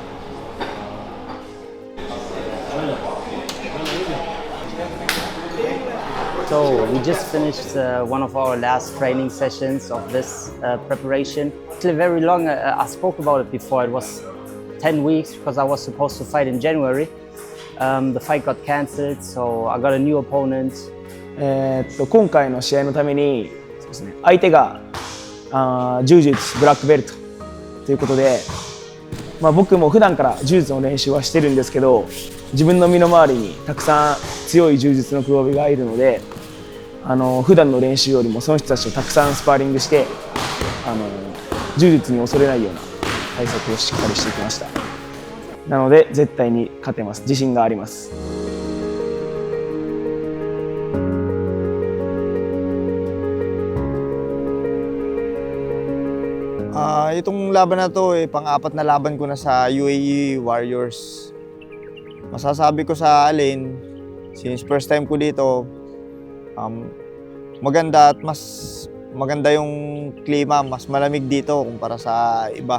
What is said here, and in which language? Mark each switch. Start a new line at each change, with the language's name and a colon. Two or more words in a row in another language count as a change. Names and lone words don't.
English: So we just finished one of our last training sessions of this preparation. Actually very long, I spoke about it before. It was 10 weeks because I was supposed to fight in January. The fight got cancelled, so I got a new opponent.
Japanese: 今回の試合のためにそうですね、相手が柔術ブラックベルトということで、僕も普段から柔術の練習はしてるんですけど、自分の身の回りにたくさん強い柔術の黒帯がいるので、普段の練習よりもその人たちとたくさんスパーリングして、柔術に恐れないような対策をしっかりしてきました。なので絶対に勝てます。自信があります。
Filipino: Itong laban na to, pang-apat na laban ko na sa UAE Warriors. Masasabi ko sa Alin, since
English: first time
Filipino: ko dito, maganda at mas maganda yung klima, mas malamig dito kumpara sa iba.